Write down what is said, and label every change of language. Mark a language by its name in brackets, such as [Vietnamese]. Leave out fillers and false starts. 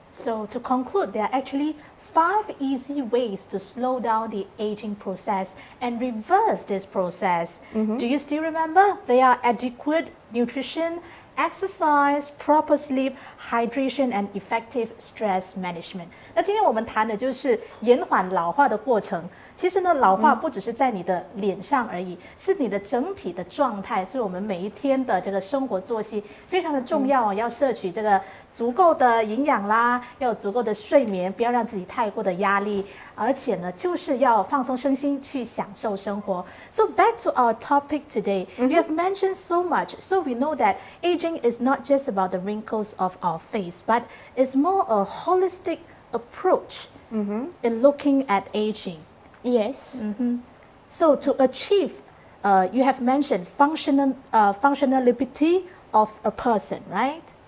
[English] So to conclude, there are actually 5 easy ways to slow down the aging process and reverse this process. Do you still remember? They are adequate nutrition, exercise, proper sleep, hydration, and effective stress management. [Chinese] 那今天我们谈的就是延缓老化的过程。其实呢，老化不只是在你的脸上而已，是你的整体的状态，是我们每一天的这个生活作息非常的重要哦。要摄取这个足够的营养啦，要有足够的睡眠，不要让自己太过的压力，而且呢，就是要放松身心，去享受生活。 [English] So back to our topic today, you have mentioned so much, so we know that aging is not just about the wrinkles of our face, but it's more a holistic approach in looking at aging. Yes. So to achieve, you have mentioned functionality of a person, right?